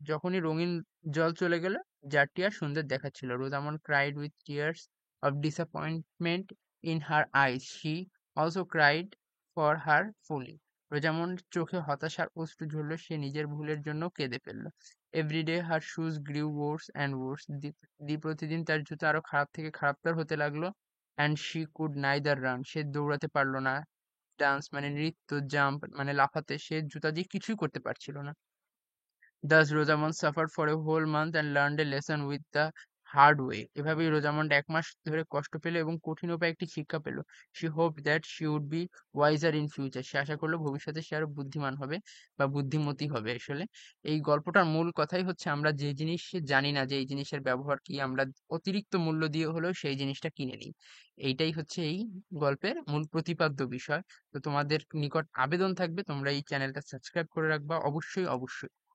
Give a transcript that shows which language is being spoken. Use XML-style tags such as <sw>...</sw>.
<bn>যখনই রঙিন জল চলে গেল, জারটি আর সুন্দর দেখাচ্ছিল।</bn> <en>Rosamond cried with tears of disappointment in her eyes. She also cried for her folly.</en> <bn>Rosamund চোখে হতাশার অশ্রু ঝরল, সে নিজের ভুলের জন্য কেঁদে ফেলল।</bn> <en>Every day her shoes grew worse and worse.</en> <bn>প্রতিদিন তার জুতো আরো খারাপ থেকে খারাপতর হতে লাগলো।</bn> <en>and she could neither run,</en> <bn>সে দৌড়াতে পারল না, ডান্স মানে নৃত্য, জাম্প মানে লাফাতে, সে জুতা দিয়ে কিছুই করতে পারছিল না।</bn> <en>Thus Rosamond suffered for a whole month and learned a lesson with the hard way.</en> <bn>এভাবেই রোজামন্ড ১ মাস ধরে কষ্ট পেল এবং কঠিন উপায়ে একটি শিক্ষা পেল।</bn> <en>She hoped that she would be wiser in future.</en> <bn>সে আশা করল ভবিষ্যতে সে আরো বুদ্ধিমান হবে বা বুদ্ধিমতী হবে আসলে। এই গল্পটার মূল কথাই হচ্ছে আমরা যে জিনিস জানি না যে এই জিনিসের ব্যবহার কি, আমরা অতিরিক্ত মূল্য দিয়ে হলেও সেই জিনিসটা কিনে নিই। এইটাই হচ্ছে এই গল্পের মূল প্রতিপাদ্য বিষয়। তো তোমাদের নিকট আবেদন থাকবে তোমরা এই চ্যানেলটা সাবস্ক্রাইব করে রাখবা অবশ্যই, অবশ্যই।</bn>